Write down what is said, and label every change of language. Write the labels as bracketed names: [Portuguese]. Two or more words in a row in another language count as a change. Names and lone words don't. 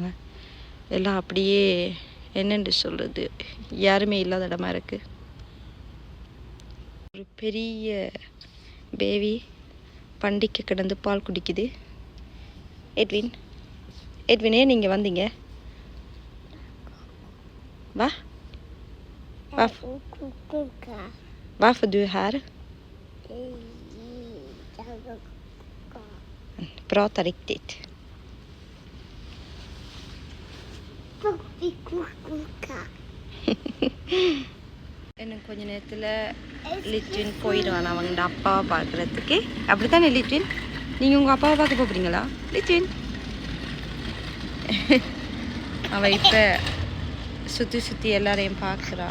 [Tamil] எல்லாம் அப்படியே என்னென்று சொல்கிறது, யாருமே இல்லாத இடமா இருக்குது. ஒரு பெரிய பேபி பண்டிகை கிடந்து பால் குடிக்குது. எட்வினே நீங்கள் வந்தீங்க? வா. [Swedish] Varför du är här? Prata riktigt. [Tamil] இன்னும் கொஞ்ச நேரத்தில் லிட்வின் போயிடுவான் அவங்களோட அப்பாவை பார்க்குறதுக்கு. அப்படி தானே லிட்வின்? நீங்கள் உங்கள் அப்பாவை பார்க்க போகிறீங்களா லிட்வின்? அவள் இப்போ சுற்றி சுற்றி எல்லாரையும் பார்க்குறான்.